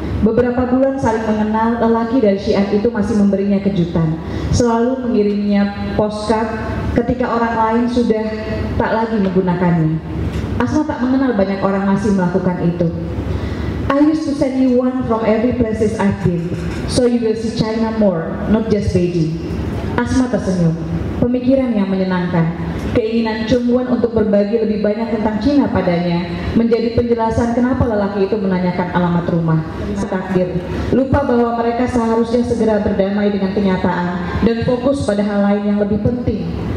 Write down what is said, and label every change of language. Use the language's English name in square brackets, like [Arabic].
[Indonesian] Beberapa bulan saling mengenal, lelaki dari Xi'an itu masih memberinya kejutan, selalu mengirimnya postcard ketika orang lain sudah tak lagi menggunakannya. Asma tak mengenal banyak orang masih melakukan itu. [English] "I used to send you one from every places I've been, so you will see China more, not just Beijing." [Indonesian] Asma tersenyum. Pemikiran yang menyenangkan. Keinginan Chung Won untuk berbagi lebih banyak tentang Cina padanya menjadi penjelasan kenapa lelaki itu menanyakan alamat rumah. Setakdir, lupa bahwa mereka seharusnya segera berdamai dengan kenyataan dan fokus pada hal lain yang lebih penting.